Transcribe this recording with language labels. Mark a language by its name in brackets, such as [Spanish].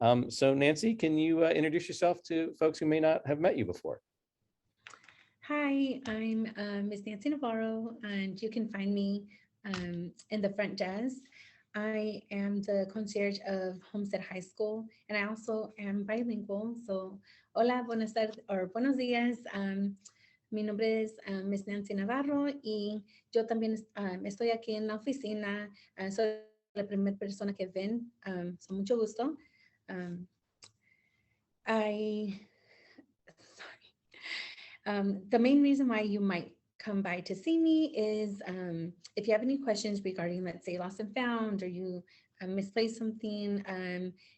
[English] So Nancy, can you introduce yourself to folks who may not have met you before? Hi, I'm Miss Nancy Navarro, and you can find me in the front desk. I am the concierge of Homestead High School, and I also am bilingual. [Spanish] So, hola, [English] buenas tardes, or [Spanish] buenos días. Mi nombre es Miss Nancy Navarro y yo también estoy aquí en la oficina. Soy la primera persona que ven. So mucho gusto. [English] Um, I The main reason why you might come by to see me is if you have any questions regarding, let's say, lost and found, or you misplaced something.